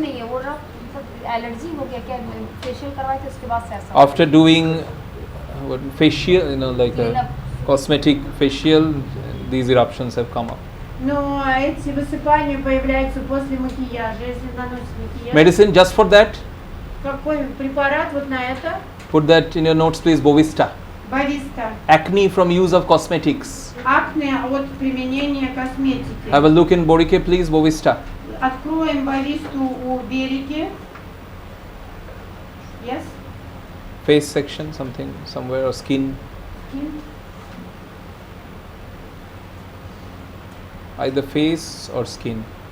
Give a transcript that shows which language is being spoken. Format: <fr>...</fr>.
<hi>नहीं है वो ना, मतलब एलर्जी हो गया क्या, फेशियल करवाए थे उसके बाद से ऐसा</hi> <en>After doing facial, like Clean a up. cosmetic facial, these eruptions have come up.</en> <ru>Но эти высыпания появляются после макияжа, если наносит макияж.</ru> <en>Medicine just for that?</en> <ru>Какой препарат вот на это?</ru> <en>Put that in your notes please. Bovista.</en> <ru>Бовиста.</ru> <en>Acne from use of cosmetics.</en> <ru>Акне от применения косметики.</ru> <en>Have a look in Borike please. Bovista.</en> <ru>Откроем бовисту у Береги.</ru> <en>Yes? Face section, something, somewhere, or skin. Skin. Either face or skin.</en>